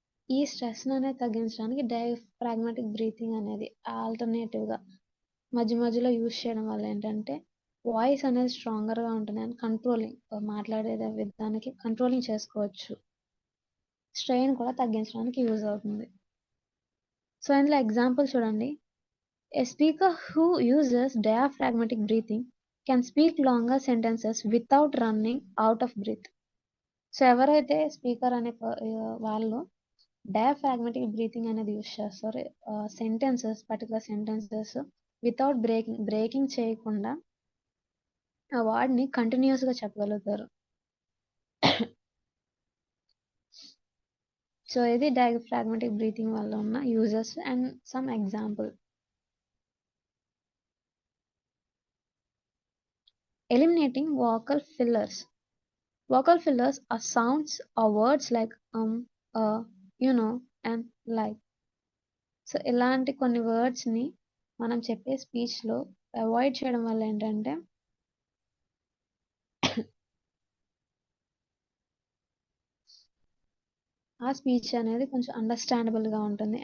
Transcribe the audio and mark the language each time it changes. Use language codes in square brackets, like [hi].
[te] ఈ స్ట్రెస్‌ని అనేది తగ్గించడానికి డయాఫ్రాగ్మాటిక్ బ్రీతింగ్ అనేది ఆల్టర్‌నేటివ్‌గా మధ్య మధ్యలో యూజ్ చేయడం వల్ల ఏంటంటే వాయిస్ అనేది స్ట్రాంగర్‌గా ఉంటుంది. అండ్ కంట్రోలింగ్ మాట్లాడే విధానానికి కంట్రోలింగ్ చేసుకోవచ్చు. స్ట్రెయిన్ కూడా తగ్గించడానికి యూజ్ అవుతుంది. సో, ఇందులో ఎగ్జాంపుల్ చూడండి. [en] A speaker who uses diaphragmatic breathing can speak longer sentences without running out of breath. [te] So, ఎవరైతే స్పీకర్ అనే వాళ్ళు డయాఫ్రాగ్మాటిక్ బ్రీతింగ్ అనేది యూజ్ చేస్తారో పర్టికులర్ సెంటెన్సెస్ వితౌట్ బ్రేకింగ్ చేయకుండా ఆ వర్డ్‌ని కంటిన్యూయస్‌గా చెప్పగలుగుతారు. సో, ఇది డయాఫ్రాగ్మాటిక్ బ్రీతింగ్ వల్ల ఉన్న uses and some example. [en] Eliminating vocal fillers. Vocal fillers are sounds or words like you know, and like. [te] So, ఇలాంటి కొన్ని వర్డ్స్‌ని మనం చెప్పే స్పీచ్‌లో అవాయిడ్ చేయడం వల్ల ఏంటంటే ఆ స్పీచ్ అనేది కొంచెం అండర్‌స్టాండబుల్‌గా ఉంటుంది.